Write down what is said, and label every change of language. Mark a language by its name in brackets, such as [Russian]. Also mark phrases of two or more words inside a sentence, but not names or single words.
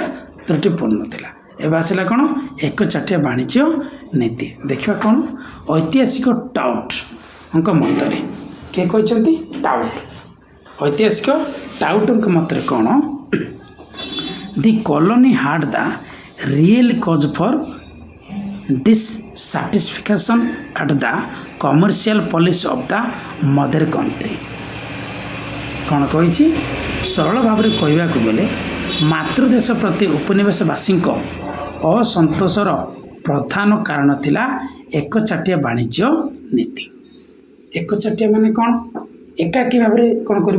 [Odia] ତ୍ରୁଟିପୂର୍ଣ୍ଣ ଥିଲା। ଏବେ ଆସିଲା କ'ଣ? ଏକଚାଟିଆ ବାଣିଜ୍ୟ ନୀତି। ଦେଖିବା କ'ଣ? ଐତିହାସିକ ଟାଉଟଙ୍କ ମତରେ, କିଏ କହିଛନ୍ତି? ଟାଉଟ। ଐତିହାସିକ ଟାଉଟଙ୍କ ମତରେ କ'ଣ? [English] the colony had the real cause for dissatisfaction at the commercial policy of the mother country। [Odia] କ'ଣ କହିଛି? ସରଳ ଭାବରେ କହିବାକୁ ଗଲେ ମାତୃଦେଶ ପ୍ରତି ଉପନିବେଶବାସୀଙ୍କ ଅସନ୍ତୋଷର ପ୍ରଧାନ କାରଣ ଥିଲା ଏକଚାଟିଆ ବାଣିଜ୍ୟ ନୀତି। ଏକଚାଟିଆ ମାନେ କ'ଣ? ଏକାକୀ ଭାବରେ କ'ଣ କରିବ?